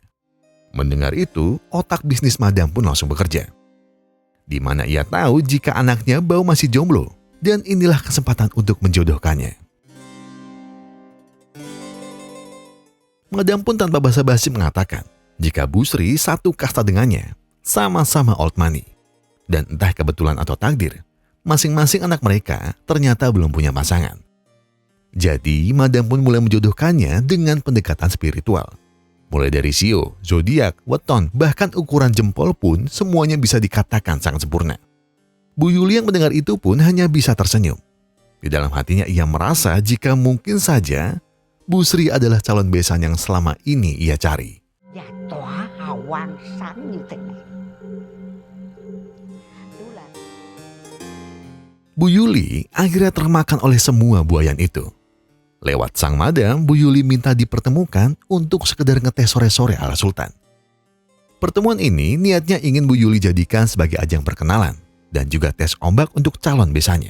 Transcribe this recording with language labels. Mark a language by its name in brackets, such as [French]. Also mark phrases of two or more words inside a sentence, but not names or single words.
[Indonesian] Mendengar itu, otak bisnis madam pun langsung bekerja. Di mana ia tahu jika anaknya Bau masih jomblo. Dan inilah kesempatan untuk menjodohkannya. Madam pun tanpa basa-basi mengatakan jika Busri satu kasta dengannya, sama-sama [English] old money. [Indonesian] Dan entah kebetulan atau takdir, masing-masing anak mereka ternyata belum punya pasangan. Jadi Madam pun mulai menjodohkannya dengan pendekatan spiritual. Mulai dari sio, zodiak, weton, bahkan ukuran jempol pun semuanya bisa dikatakan sangat sempurna. Bu Yuli yang mendengar itu pun hanya bisa tersenyum. Di dalam hatinya ia merasa jika mungkin saja Busri adalah calon besan yang selama ini ia cari. [Vietnamese] Và tỏa hào quang sáng như thế này. [Indonesian] Bu Yuli akhirnya termakan oleh semua buayan itu. Lewat sang madam, Bu Yuli minta dipertemukan untuk sekedar ngetes sore-sore ala Sultan. Pertemuan ini niatnya ingin Bu Yuli jadikan sebagai ajang perkenalan dan juga tes ombak untuk calon besannya.